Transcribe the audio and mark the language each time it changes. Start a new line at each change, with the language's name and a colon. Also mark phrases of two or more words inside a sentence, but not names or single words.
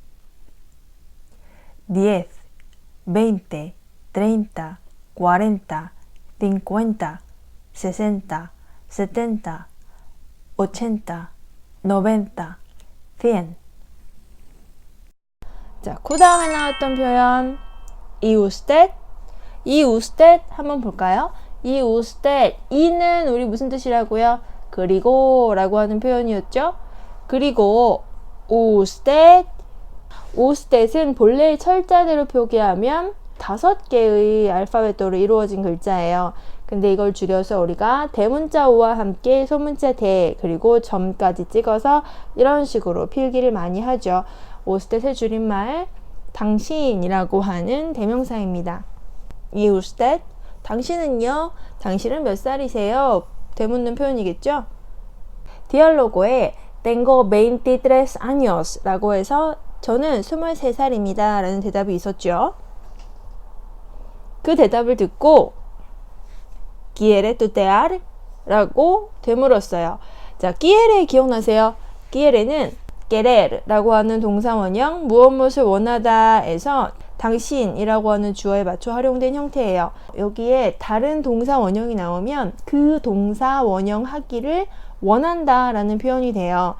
Spanish: 10, 20, 30, 40, 50, 60, 70, 80, 90, 100.
Korean: 자, 그 다음에 나왔던 표현
Spanish: y usted, y usted
Korean: 한번 볼까요?
Spanish: y usted,
Korean: 이는 우리 무슨 뜻이라고요? 그리고 라고 하는 표현이었죠? 그리고 usted, 은 본래의 철자대로 표기하면 5개의 알파벳으로 이루어진 글자예요. 근데 이걸 줄여서 우리가 대문자 오와 함께 소문자 대 그리고 점까지 찍어서 이런 식으로 필기를 많이 하죠. usted 줄임말 당신이라고 하는 대명사입니다.
Spanish: y usted,
Korean: 당신은요? 당신은 몇 살이세요? 되묻는 표현이겠죠? 디알로고에
Spanish: tengo 23 años
Korean: 라고 해서 저는 23살입니다 라는 대답이 있었죠. 그 대답을 듣고
Spanish: quiere tutear?
Korean: 라고 되물었어요. 자, quiere 기억나세요? quiere는 querer 라고 하는 동사원형 무엇을 원하다에서 당신이라고 하는 주어에 맞춰 활용된 형태예요. 여기에 다른 동사 원형이 나오면 그 동사 원형 하기를 원한다 라는 표현이 돼요.